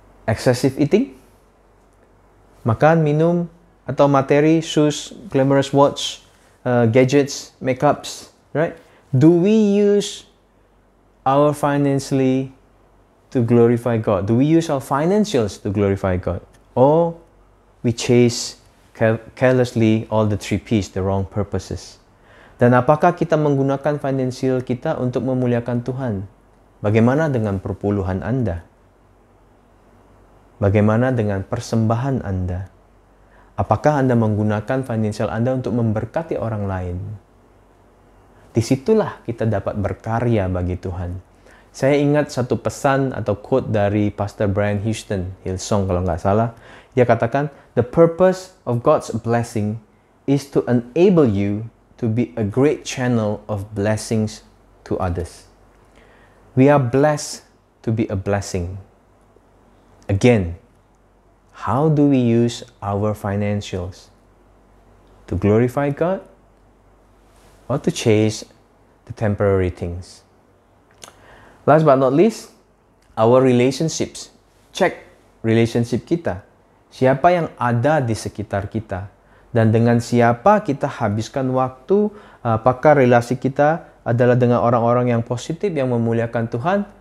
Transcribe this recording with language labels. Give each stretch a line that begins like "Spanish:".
English: Excessive eating?
Indonesian: Makan, minum, atau materi,
English: shoes, glamorous watch, gadgets, makeups, right? Do we use our financially to glorify God? Do we use our financials to glorify God? Or we chase carelessly all the 3Ps, the wrong purposes?
Indonesian: Dan apakah kita menggunakan financial kita untuk memuliakan Tuhan? Bagaimana dengan perpuluhan Anda? Bagaimana dengan persembahan Anda? Apakah Anda menggunakan financial Anda untuk memberkati orang lain? Disitulah kita dapat berkarya bagi Tuhan. Saya ingat satu pesan atau quote dari Pastor Brian Houston, Hillsong kalau nggak salah. Dia katakan,
English: the purpose of God's blessing is to enable you to be a great channel of blessings to others. We are blessed to be a blessing. Again, how do we use our financials? To glorify God or to chase the temporary things? Last but not least, our relationships. Check relationship kita.
Indonesian: Siapa yang ada di sekitar kita. Dan dengan siapa kita habiskan waktu. Apakah relasi kita adalah dengan orang-orang yang positif, yang memuliakan Tuhan.